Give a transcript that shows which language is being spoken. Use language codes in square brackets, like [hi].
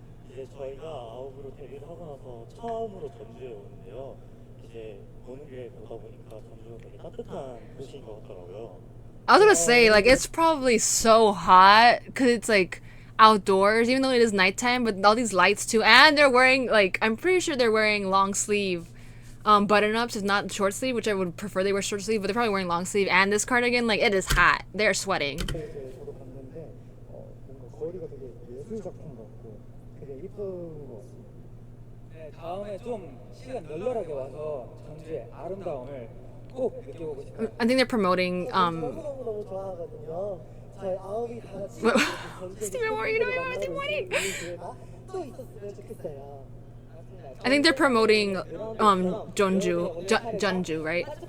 [ko] 이제 저희가 아홉으로 데뷔를 하고 나서 처음으로 전주에 오는데요. 이제 오는 길에 보다 보니까 전주가 되게 따뜻한 도시인 것 같더라고요. [en] I was gonna say, like, it's probably so hot because it's like outdoors, even though it is nighttime, but all these lights too, and they're wearing, like, I'm pretty sure they're wearing long sleeve button-ups. It's not short sleeve, which I would prefer they wear short sleeve, but they're probably wearing long sleeve. And this cardigan, like, it is hot. They're sweating. [ko] 저도 봤는데 뭔가 거리가 되게 예술 작품 같고 되게 이쁜 것 같습니다. 네, 다음에 좀 시간 널널하게 와서 전주의 아름다움을 꼭 느껴보고 싶어요. [en] I think they're promoting [ko] 너무 좋아하거든요. 저희 아홉이 다 같이 [en] Stephen, what are you doing? What are you doing? [ko] 또 있었으면 좋겠어요. [en] I think they're promoting Jeonju, right?